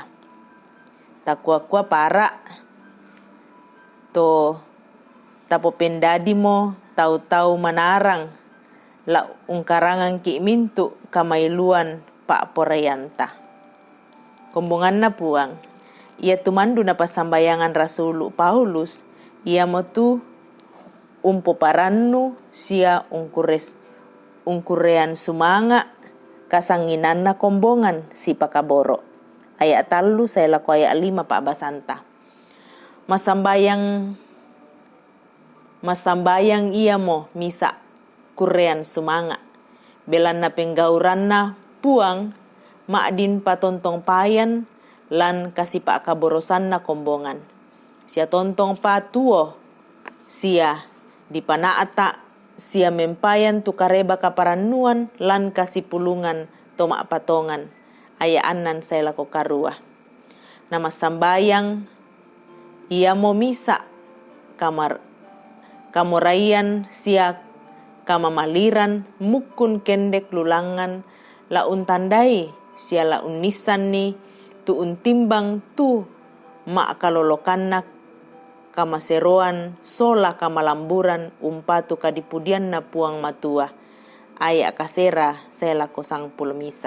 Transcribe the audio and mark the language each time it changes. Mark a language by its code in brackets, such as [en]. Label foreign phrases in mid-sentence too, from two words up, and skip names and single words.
[sda] Takua para to tapo pendadi mo tau-tau manarang la ungkarangan ki mintu kamailuan pa porayanta. Kombongan na puang ia tumandu na pasambayangan Rasulu Paulus ia motu umpo parannu sia ungkurean sumanga kasanginan na kombongan si pakaboro. Ayat talu saya laku ayat 5 Pak Basanta. Masambayang ia mo misa kurean sumanga. Belan na penggauran na puang maadin patontong payan lan kasi pakaborosan na kombongan. Sia tontong patuo sia di panaata sia mempayan tu kareba kaparanuan lan kasipulungan toma patongan ayaanan saya lako karua. Nama sambayang ia mo misa kamurayan siak kamamaliran mukun kendek lulangan laun tandai sia laun nisan ni tuun timbang tu mak kalolokanak kamaseroan sola kamalamburan umpatu kadipudian na puang matua aya kasera saya lako sang pulmisa.